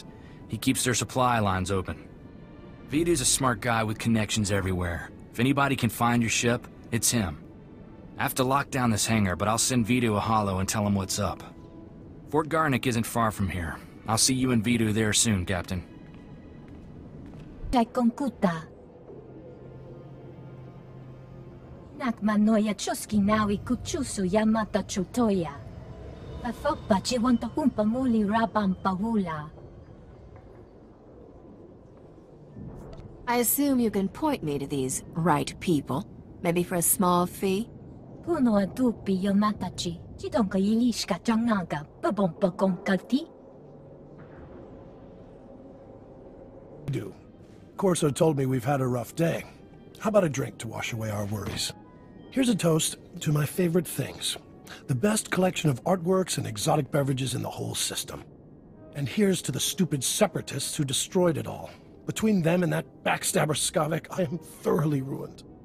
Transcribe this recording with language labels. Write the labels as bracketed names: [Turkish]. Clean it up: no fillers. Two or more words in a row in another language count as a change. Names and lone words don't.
[English] He keeps their supply lines open. Vidu's a smart guy with connections everywhere. If anybody can find your ship, it's him. I have to lock down this hangar, but I'll send Vidu a holo and tell him what's up. Fort Garnick isn't far from here. I'll see you and Vidu there soon, Captain. Konkuta. Nakmanoya chuski nawi kuchusu yamata chutoya. Afokpa chiwanta humpa muli rabam pahula. I assume you can point me to these right people. Maybe for a small fee? Puno adupi yamatachi. Chidonka yilishka jangaga. Babompa konkati. Do. Corso told me we've had a rough day. How about a drink to wash away our worries? Here's a toast to my favorite things. The best collection of artworks and exotic beverages in the whole system. And here's to the stupid separatists who destroyed it all. Between them and that backstabber Skavik, I am thoroughly ruined.